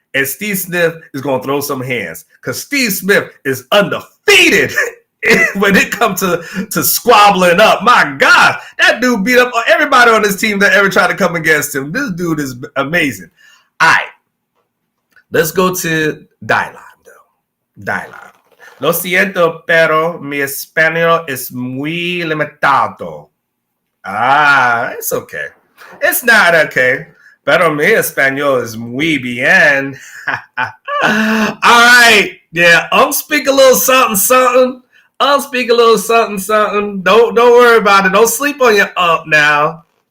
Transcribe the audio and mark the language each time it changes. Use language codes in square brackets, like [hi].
[en] and Steve Smith is going to throw some hands because Steve Smith is undefeated when it comes to squabbling up. My God, that dude beat up everybody on this team that ever tried to come against him. This dude is amazing. All right, let's go to Dylan, though. Dylan. [es] Lo siento, pero mi español es muy limitado. [en] It's okay. It's not okay. [es] Pero mi español es muy bien. [en] All right. Yeah, speak a little something, something. Speak a little something, something. Don't worry about it. Don't sleep on your now.